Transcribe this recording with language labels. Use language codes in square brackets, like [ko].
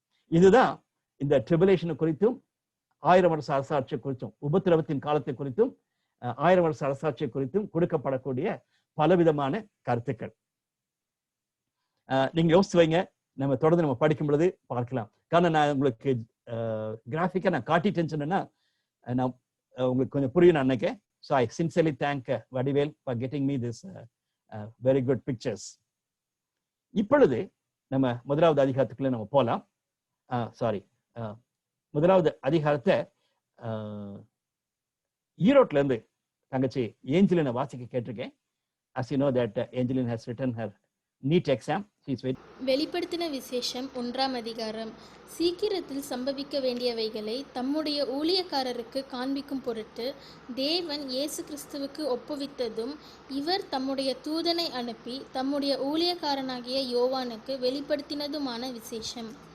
[ta] இதுதான் இந்த ட்ரிபுலேஷன் குறித்தும் 1000 வருஷ அரசாட்சி குறித்தும், உபத்திரவத்தின் காலத்தை குறித்தும் 1000 வருஷ அரசாட்சி குறித்தும் கொடுக்கப்படக்கூடிய பலவிதமான கருத்துக்கள். நீங்க யோசிச்சு வைங்க. நம்ம தொடர்ந்து நம்ம படிக்கும் பொழுது பார்க்கலாம். காரணம் நான் உங்களுக்கு கிராஃபிக்கா நான் காட்டிட்டேன்னு சொன்னேன்னா நான் உங்களுக்கு கொஞ்சம் புரியும் நான் நினைக்கிறேன். [en] So I sincerely thank Vadivel for getting me this very good pictures. [ta] இப்பொழுது நம்ம முதலாவது அதிகாரத்துக்குள்ள நம்ம போலாம். முதலாவது அதிகாரத்தை ஈரோட்ல இருந்து தங்கச்சி ஏஞ்சலினை வாசிக்க கேட்டிருக்கேன். [en] As you know that Angeline has written her NEET exam. [ta] வெளிப்படுத்தின விசேஷம் 1ஆம் அதிகாரம். சீக்கிரத்தில் சம்பவிக்க வேண்டியவைகளை தம்முடைய ஊழியக்காரருக்கு காண்பிக்கும் பொருட்டு தேவன் இயேசு கிறிஸ்துவுக்கு ஒப்புவித்ததும், இவர் தம்முடைய தூதனை அனுப்பி தம்முடைய ஊழியக்காரனாகிய யோவானுக்கு வெளிப்படுத்தினதுமான விசேஷம்.